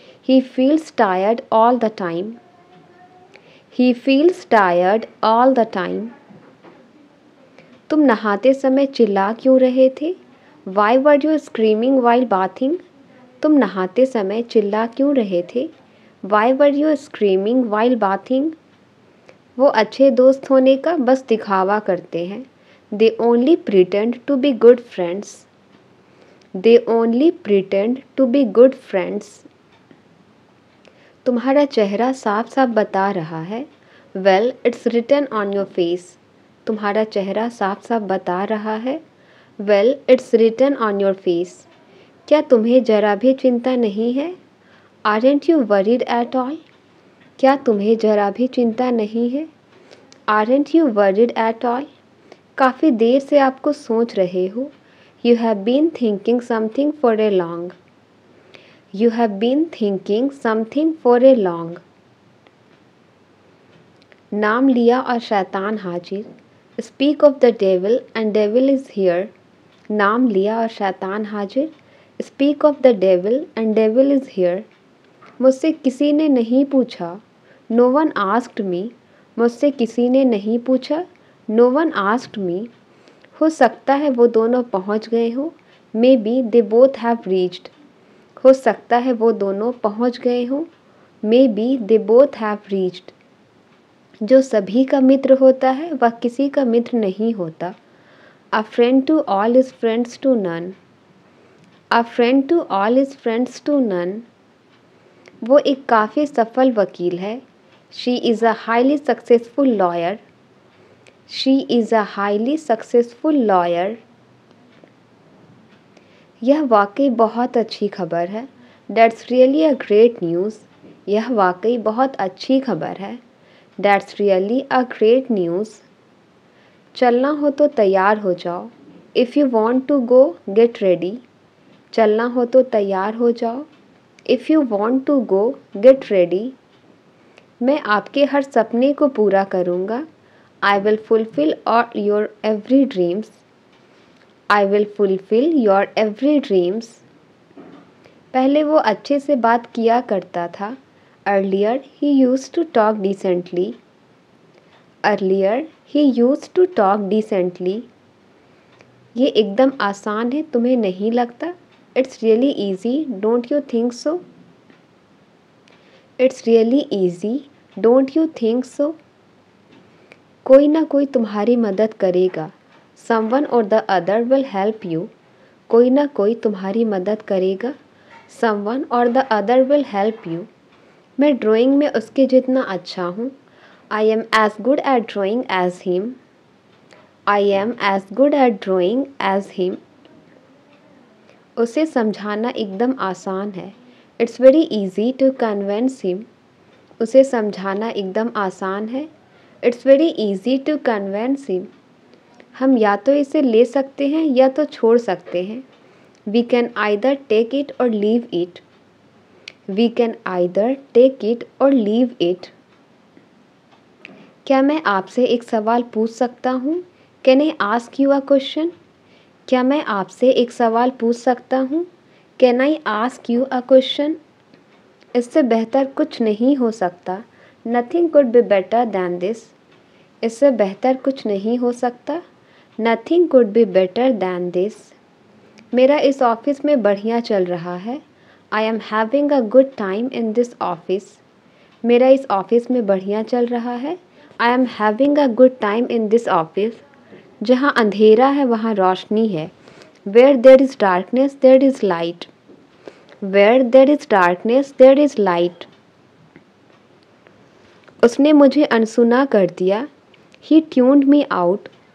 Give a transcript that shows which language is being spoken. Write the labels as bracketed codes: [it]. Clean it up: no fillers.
[en] He feels tired all the time. He feels tired all the time. [hi] तुम नहाते समय चिल्ला क्यों रहे थे? [en] Why were you screaming while bathing? [hi] तुम नहाते समय चिल्ला क्यों रहे थे? [en] Why were you screaming while bathing? [hi] वो अच्छे दोस्त होने का बस दिखावा करते हैं. [en] They only pretend to be good friends. They only pretend to be good friends. [hi] तुम्हारा चेहरा साफ साफ बता रहा है. [en] Well, it's written on your face. [hi] तुम्हारा चेहरा साफ साफ बता रहा है. [en] Well, it's written on your face. [hi] क्या तुम्हें जरा भी चिंता नहीं है? [en] Aren't you worried at all? [hi] क्या तुम्हें जरा भी चिंता नहीं है? [en] Aren't you worried at all? [hi] काफ़ी देर से आपको सोच रहे हो. [en] You have been thinking something for a long. You have been thinking something for a long. [hi] नाम लिया और शैतान हाजिर. [en] Speak of the devil and devil is here. [hi] नाम लिया और शैतान हाजिर. [en] Speak of the devil and devil is here. [hi] मुझसे किसी ने नहीं पूछा. [en] No one asked me. [hi] मुझसे किसी ने नहीं पूछा. [en] No one asked me. [hi] हो सकता है वो दोनों पहुंच गए हों. [en] Maybe they both have reached. [hi] हो सकता है वो दोनों पहुंच गए हों. [en] Maybe they both have reached. [hi] जो सभी का मित्र होता है वह किसी का मित्र नहीं होता. [en] A friend to all is friends to none. A friend to all is friends to none. [hi] वो एक काफ़ी सफल वकील है. [en] She is a highly successful lawyer. She is a highly successful lawyer. [hi] यह वाकई बहुत अच्छी खबर है. [en] That's really a great news. [hi] यह वाकई बहुत अच्छी खबर है. [en] That's really a great news. [hi] चलना हो तो तैयार हो जाओ. [en] If you want to go, get ready. [hi] चलना हो तो तैयार हो जाओ. [en] If you want to go, get ready. [hi] मैं आपके हर सपने को पूरा करूँगा. [en] I will fulfill all your every dreams. I will fulfill your every dreams. [hi] पहले वो अच्छे से बात किया करता था. [en] Earlier he used to talk decently. Earlier he used to talk decently. [hi] ये एकदम आसान है, तुम्हें नहीं लगता? [en] It's really easy, don't you think so? It's really easy, don't you think so? [hi] कोई ना कोई तुम्हारी मदद करेगा. [en] Someone or the other will help you. [hi] कोई ना कोई तुम्हारी मदद करेगा. [en] Someone or the other will help you. [hi] मैं ड्राइंग में उसके जितना अच्छा हूँ. [en] I am as good at drawing as him. I am as good at drawing as him. [hi] उसे समझाना एकदम आसान है. [en] It's very easy to convince him. [hi] उसे समझाना एकदम आसान है. [en] It's very easy to convince him. [hi] हम या तो इसे ले सकते हैं या तो छोड़ सकते हैं. [en] We can either take it or leave it. We can either take it or leave it. [hi] क्या मैं आपसे एक सवाल पूछ सकता हूँ? [en] Can I ask you a question? [hi] क्या मैं आपसे एक सवाल पूछ सकता हूँ? [en] Can I ask you a question? [hi] इससे बेहतर कुछ नहीं हो सकता. [en] Nothing could be better than this. [hi] इससे बेहतर कुछ नहीं हो सकता. [en] Nothing could be better than this. [hi] मेरा इस ऑफिस में बढ़िया चल रहा है. [en] I am having a good time in this office. [hi] मेरा इस ऑफिस में बढ़िया चल रहा है. [en] I am having a good time in this office. [hi] जहाँ अंधेरा है वहाँ रोशनी है। [en] Where there is darkness there is light. Where there is darkness there is light. [hi] उसने मुझे अनसुना कर दिया। [en] He tuned me out.